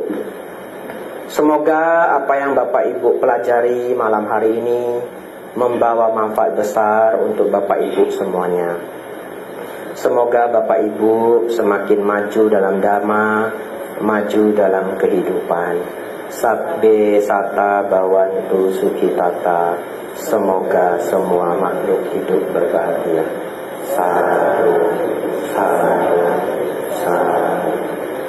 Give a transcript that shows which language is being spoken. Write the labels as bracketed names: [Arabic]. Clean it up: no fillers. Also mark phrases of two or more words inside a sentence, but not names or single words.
[Indonesian] Semoga apa yang Bapak Ibu pelajari malam hari ini membawa manfaat besar untuk Bapak Ibu semuanya. Semoga Bapak Ibu semakin maju dalam dharma, maju dalam kehidupan. [Pali] Sabbe sata bawantu sukitata. [Indonesian] Semoga semua makhluk hidup berbahagia. [Pali] Sadhu, sadhu, sadhu.